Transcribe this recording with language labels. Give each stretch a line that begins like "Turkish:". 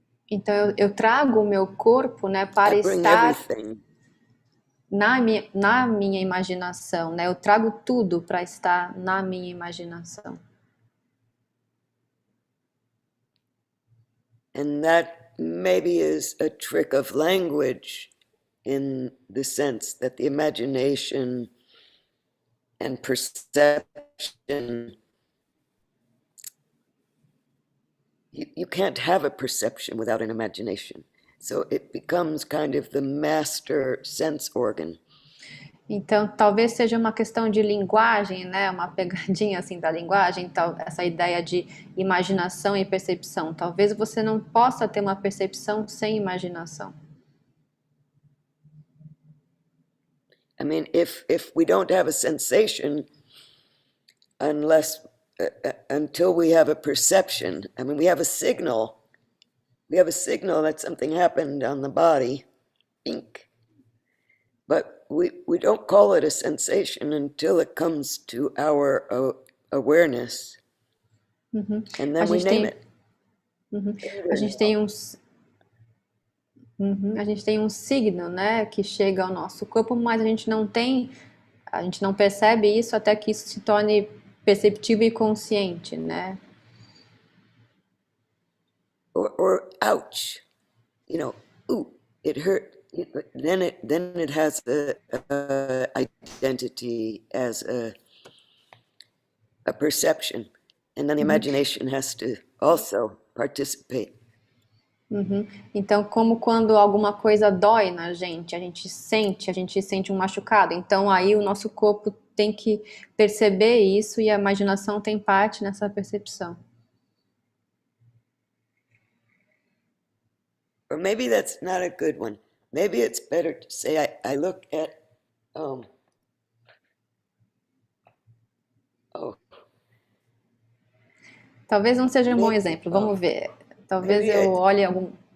Portuguese: então eu trago o meu corpo, né, para estar na minha imaginação, né? Eu trago tudo para estar na minha imaginação.
English: And that maybe is a trick of language in the sense that the imagination and perception, you can't have a perception without an imagination. So it becomes kind of the master sense organ.
Portuguese: Então, talvez seja uma questão de linguagem, né? Uma pegadinha assim da linguagem, essa ideia de imaginação e percepção. Talvez você não possa ter uma percepção sem imaginação.
English: I mean, if we don't have a sensation until we have a perception. I mean, we have a signal. We have a signal that something happened on the body, ink. But we don't call it a sensation until it comes to our awareness. And then we name it.
Portuguese: A gente tem A gente tem um signo, né, que chega ao nosso corpo, mas a gente não percebe isso até que isso se torne perceptível e consciente, né?
English: Or ouch, ooh, it hurt. Then it has a identity as a perception, and then the imagination has to also participate.
Portuguese: Então, como quando alguma coisa dói na gente, a gente sente um machucado. Então, aí o nosso corpo tem que perceber isso e a imaginação tem parte nessa percepção.
English: Or maybe that's not a good one. Maybe it's better to say I look at oh,
Portuguese: Talvez não seja um bom
English: maybe,
Portuguese: exemplo. Vamos ver. Talvez eu olhe algum.